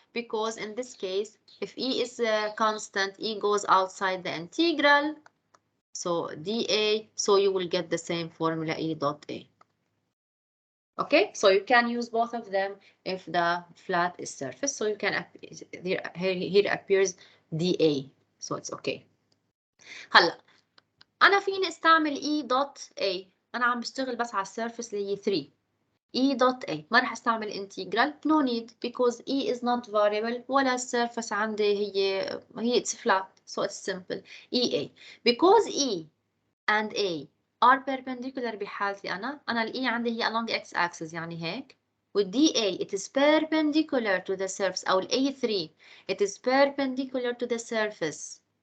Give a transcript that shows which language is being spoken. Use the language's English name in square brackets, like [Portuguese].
[English] Because in this case, if E is a constant, E goes outside the integral. So dA, so you will get the same formula E dot A. Okay, so you can use both of them if the flat is surface. So you can, here appears dA. So it's okay. [Arabic] هلا أنا فيني استعمل E dot A. أنا عم بشتغل بس على السيرفس اللي هي 3. E dot A. ما رح استعمل integral. [English] No need because E is not variable [Arabic] ولا السيرفس عندي هي [English] it's flat. So it's simple. EA. Because E and A are perpendicular [Arabic] بحالتي أنا ال E عندي هي [English] along x axis [Arabic] يعني هيك. [English] وال DA it is perpendicular to the surface [Arabic] أو ال A3 [English] it is perpendicular to the surface.